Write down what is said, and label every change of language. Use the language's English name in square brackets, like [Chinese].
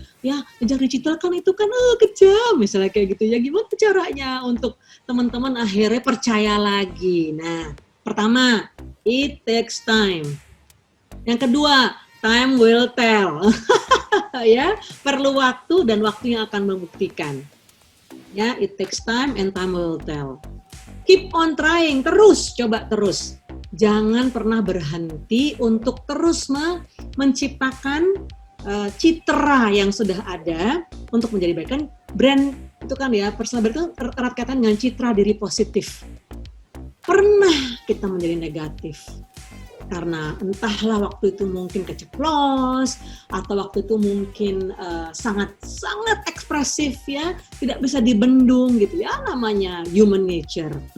[Indonesian] Ya, ngejar digital kan itu kan kejam, misalnya kayak gitu ya. Gimana caranya untuk teman-teman akhirnya percaya lagi? Nah, pertama, [English] it takes time. [Indonesian] Yang kedua, [English] time will tell. [Indonesian] Ya, perlu waktu dan waktu yang akan membuktikan. [English] Ya, it takes time and time will tell. Keep on trying, [Indonesian] coba terus. Jangan pernah berhenti untuk terus menciptakan citra yang sudah ada untuk menjadikan brand itu kan ya, personal brand itu erat kaitan dengan citra diri positif. Pernah kita menjadi negatif karena entahlah waktu itu mungkin keceplos atau waktu itu mungkin sangat ekspresif ya, tidak bisa dibendung gitu ya, namanya human nature.